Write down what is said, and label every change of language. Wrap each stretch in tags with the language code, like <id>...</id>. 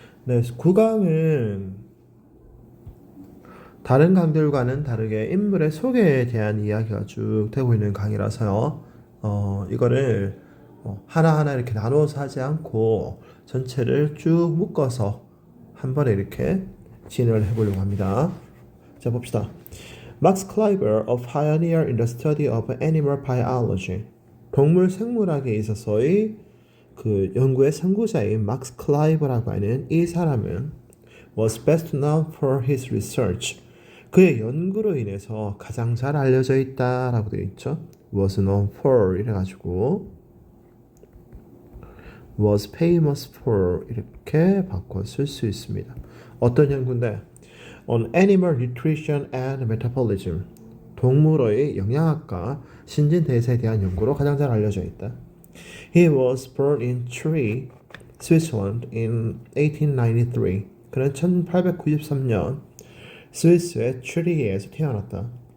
<ko>네, 9강은 다른 강들과는 다르게 인물의 소개에 대한 이야기가 쭉 되고 있는 강의라서요. 이거를 하나하나 이렇게 나눠서 하지 않고 전체를 쭉 묶어서 한 번에 이렇게 진행을 해보려고 합니다. 자, 봅시다.</ko> <en>Max Kleber, a pioneer in the study of animal biology.</en> <ko>동물 생물학에 있어서의 그 연구의 선구자인 막스 클라이버라고 하는 이 사람은</ko> <en>was best known for his research.</en> <ko>그의 연구로 인해서 가장 잘 알려져 있다라고 되어 있죠.</ko> <en>was known for</en> <ko>이래가지고</ko> <en>was famous for</en> <ko>이렇게 바꿔 쓸 수 있습니다. 어떤 연구인데</ko> <en>on animal nutrition and metabolism.</en> <ko>동물의 영양학과 신진대사에 대한 연구로 가장 잘 알려져 있다.</ko> <en>He was born in Tree, Switzerland in 1893.</en> <ko>그는 1893년 스위스의 트리에서 태어났다.</ko>